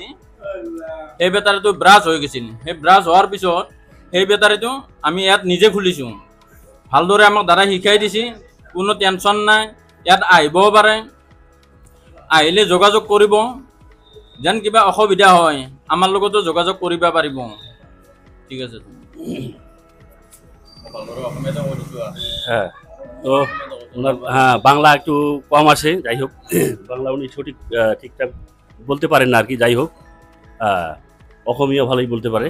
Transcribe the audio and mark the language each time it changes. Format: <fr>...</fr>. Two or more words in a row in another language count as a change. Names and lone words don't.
<as>সেই বেটাৰীটো ব্ৰাছ হৈ গৈছিল, সেই ব্ৰাছ হোৱাৰ পিছত সেই বেটাৰীটো আমি ইয়াত নিজে খুলিছোঁ। ভালদৰে আমাক দাদাই শিকাই দিছে, কোনো টেনশ্যন নাই। ইয়াত আহিবও পাৰে, আহিলে যোগাযোগ কৰিব। যেন কিবা অসুবিধা হয় আমাৰ লগতো যোগাযোগ কৰিব পাৰিব। ঠিক আছে।</as> <bn>হ্যাঁ, তো ওনার বাংলা একটু কম আসে, যাই হোক বাংলা উনি ঠিকঠাক বলতে পারেন না আর কি। যাই হোক, অসমীয়া ভালোই বলতে পারে।</bn>